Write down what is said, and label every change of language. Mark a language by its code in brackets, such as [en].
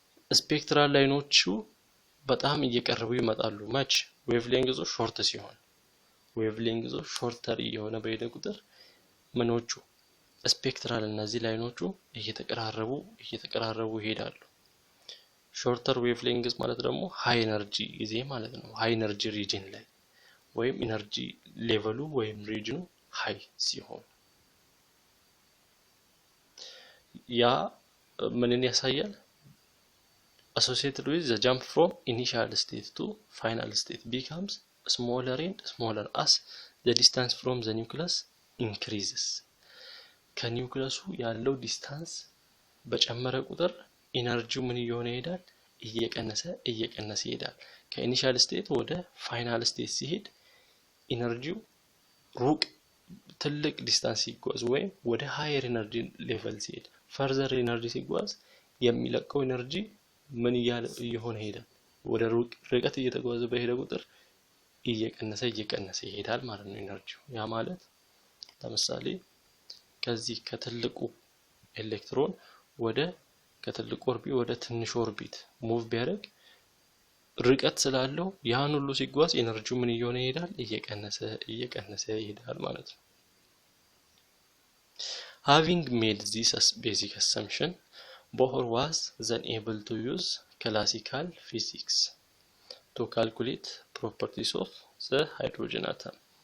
[am] ስፔክትራል ላይኖቹ በጣም እየቀረቡ ይመጣሉ። መች ዌቭ ሌንግዙ ሾርት ሲሆን ዌቭ ሌንግዙ ሾርተር እየሆነ በሄደ ቁጥር ምኖቹ ስፔክትራል እነዚህ ላይኖቹ እየተቀራረቡ ይሄዳሉ። ሾርተር ዌቭ ሌንግዝ ማለት ደግሞ ሃይ ኤነርጂ ጊዜ ማለት ነው። ሃይ ኤነርጂ ሪጅን ላይ ወይም ኢነርጂ ሌቨሉ ወይም ሪጅኑ ሃይ ሲሆን ያ ምንን ያሳያል? [en] associated with the jump from initial state to final state becomes smaller and smaller as the distance from the nucleus increases [am] ከኒውክለሱ ያለው ዲስታንስ በጨመረ ቁጥር ኢነርጂው ምን እየሆነ ይሄዳል? እየቀነሰ ይሄዳል። ከኢኒሻል ስቴት ወደ ፋይናል ስቴት ሲሄድ ኢነርጂው ሩቅ ትልቅ ዲስታንስ ሲጓዝ ወይም ወደ ሃየር ኢነርጂ ሌቨል ሲሄድ ፈርዘር ኢነርጂ ሲጓዝ የሚለቀው ኢነርጂ ምን እየሆነ ይሄዳል? ወደ ርቀት እየተጓዘ በሄደ ቁጥር እየቀነሰ ይሄዳል ማለት ነው ኢነርጂው። ያ ማለት ለምሳሌ ከዚህ ከትልቁ ኤሌክትሮን ከትልቁ ኦርቢት ወደ ትንሽ ኦርቢት ሙቭ ቢያደርግ ርቀት ስላለው ያን ሁሉ ሲጓዝ ኢነርጂው ምን እየሆነ ይሄዳል? እየቀነሰ ይሄዳል ማለት ነው። [en] Having made this basic assumption, Bohr was then able to use classical physics to calculate properties of the hydrogen atom.